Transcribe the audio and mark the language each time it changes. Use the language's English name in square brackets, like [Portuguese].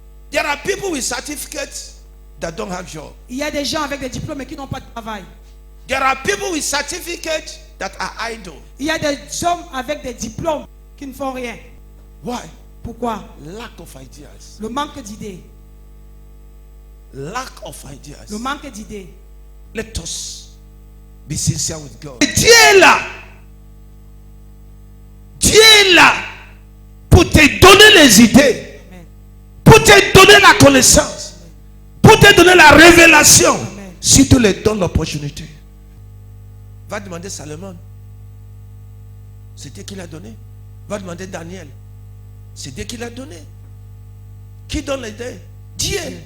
[English] There are people with certificates that don't have job. [French] Il y a des gens avec des diplômes mais qui n'ont pas de travail. [English] There are people with certificates that are idle. [French] Il y a des hommes avec des diplômes qui ne font rien. [English] Why? [French] Pourquoi? [English] Lack of ideas. [French] Le manque d'idées. [English] Lack of ideas. [French] Le manque d'idées. [English] Let us be sincere with God. [French] Dieu est là. Dieu est là pour te donner les idées, Amen. pour te donner la connaissance, pour te donner la révélation. Amen. Si tu lui donnes l'opportunité, va demander Salomon. C'était qui l'a donné. Va demander Daniel. C'est Dieu qui l'a donné. Qui donne l'idée? Dieu.